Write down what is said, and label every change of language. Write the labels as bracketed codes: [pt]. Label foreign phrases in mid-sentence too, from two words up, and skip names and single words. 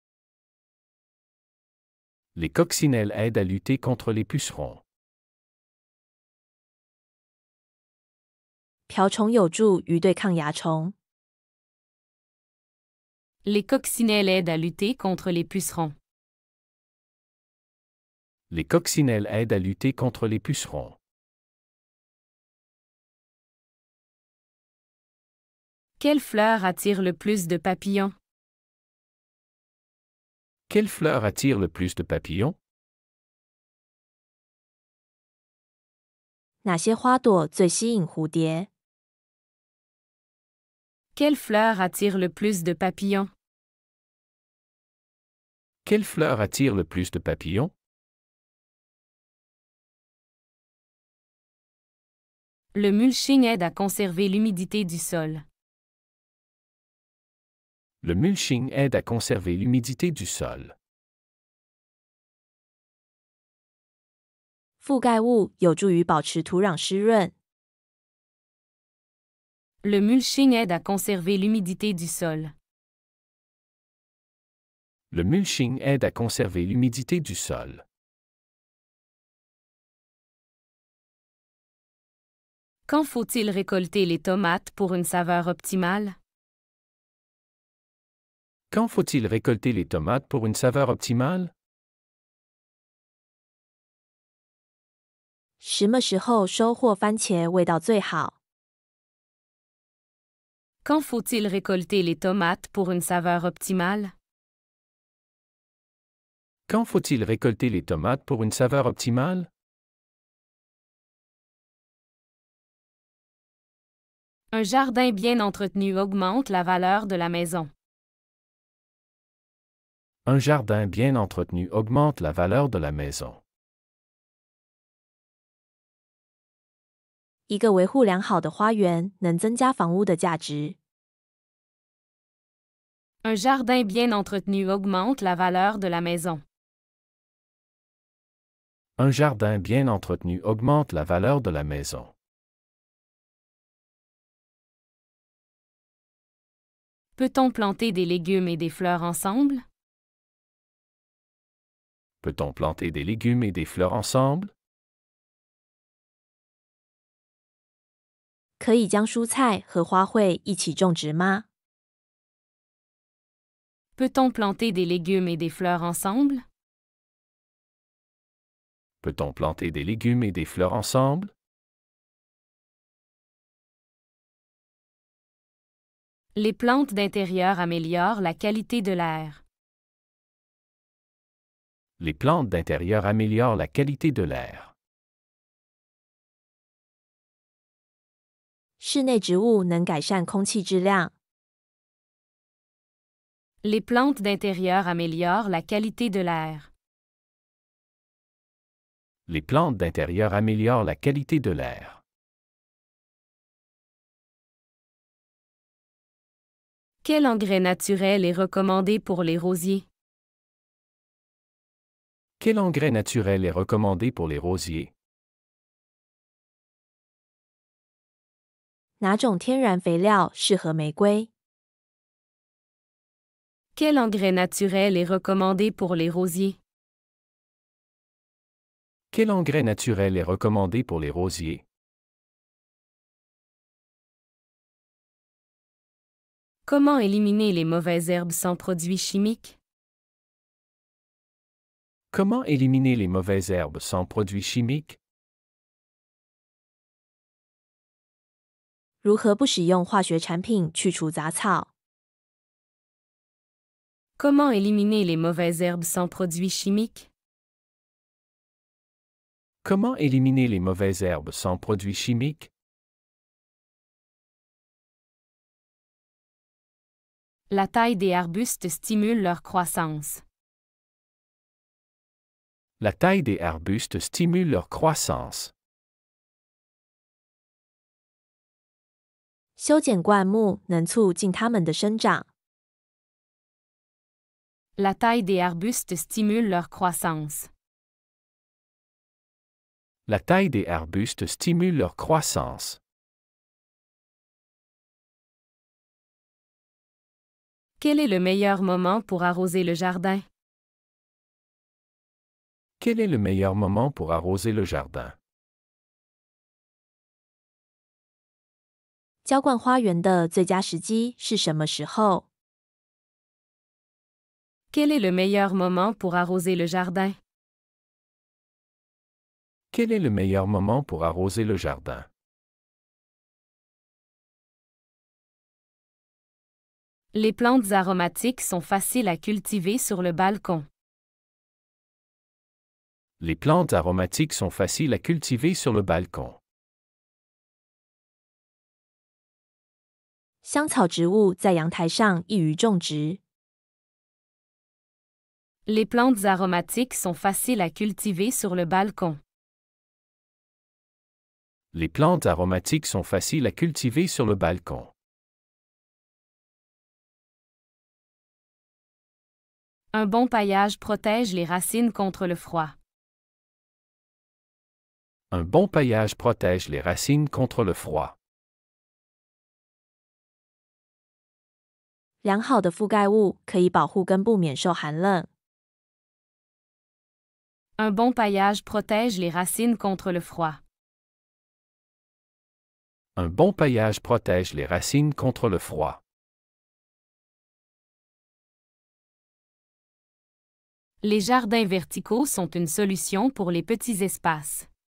[fr] Les coccinelles aident à lutter contre les pucerons. [zh] 瓢虫有助于对抗蚜虫。 [fr] Les coccinelles aident à lutter contre les pucerons. Les coccinelles aident à lutter contre les pucerons. Quelle fleur attire le plus de papillons? Quelle fleur attire le plus de papillons? [zh] 哪些花朵最吸引蝴蝶？ [fr] Quelle fleur attire le plus de papillons? Quelle fleur attire le plus de papillons? Le mulching aide à conserver l'humidité du sol. Le mulching aide à conserver l'humidité du sol. [zh] 覆盖物有助于保持土壤湿润。 [fr] Le mulching aide à conserver l'humidité du sol. Le mulching aide à conserver l'humidité du sol. Quand faut-il récolter les tomates pour une saveur optimale? Quand faut-il récolter les tomates pour une saveur optimale? [zh] 什么时候收获番茄味道最好？ [fr] Quand faut-il récolter les tomates pour une saveur optimale? Quand faut-il récolter les tomates pour une saveur optimale? Un jardin bien entretenu augmente la valeur de la maison. Un jardin bien entretenu augmente la valeur de la maison. [zh] 一个维护良好的花园能增加房屋的价值。 [fr] Un jardin bien entretenu augmente la valeur de la maison. Un jardin bien entretenu augmente la valeur de la maison. Peut-on planter des légumes et des fleurs ensemble? Peut-on planter des légumes et des fleurs ensemble? [zh] 可以将蔬菜和花卉一起种植吗？ [fr] Peut-on planter des légumes et des fleurs ensemble? Peut-on planter des légumes et des fleurs ensemble? Les plantes d'intérieur améliorent la qualité de l'air. Les plantes d'intérieur améliorent la qualité de l'air. [zh] 室内植物能改善空气质量。 [fr] Les plantes d'intérieur améliorent la qualité de l'air. Les plantes d'intérieur améliorent la qualité de l'air. Quel engrais naturel est recommandé pour les rosiers? Quel engrais naturel est recommandé pour les rosiers? [zh] 哪种天然肥料适合玫瑰？ [fr] Quel engrais naturel est recommandé pour les rosiers? Quel engrais naturel est recommandé pour les rosiers? Comment éliminer les mauvaises herbes sans produits chimiques? Comment éliminer les mauvaises herbes sans produits chimiques? [zh] 如何不使用化学产品去除杂草？ [fr] Comment éliminer les mauvaises herbes sans produits chimiques? Comment éliminer les mauvaises herbes sans produits chimiques? La taille des arbustes stimule leur croissance. La taille des arbustes stimule leur croissance. [zh] 修剪灌木能促进它们的生长。 [fr] La taille des arbustes stimule leur croissance. La taille des arbustes stimule leur croissance. Quel est le meilleur moment pour arroser le jardin? Quel est le meilleur moment pour arroser le jardin? [zh] 浇灌花园的最佳时机是什么时候？ [fr] Quel est le meilleur moment pour arroser le jardin? Quel est le meilleur moment pour arroser le jardin? Les plantes aromatiques sont faciles à cultiver sur le balcon. Les plantes aromatiques sont faciles à cultiver sur le balcon. [zh] 香草植物在阳台上易于种植。 [fr] Les plantes aromatiques sont faciles à cultiver sur le balcon. Les plantes aromatiques sont faciles à cultiver sur le balcon. Un bon paillage protège les racines contre le froid. Un bon paillage protège les racines contre le froid. [zh] 良好的覆盖物可以保护根部免受寒冷。 [fr] Un bon paillage protège les racines contre le froid. Un bon paillage protège les racines contre le froid. Les jardins verticaux sont une solution pour les petits espaces.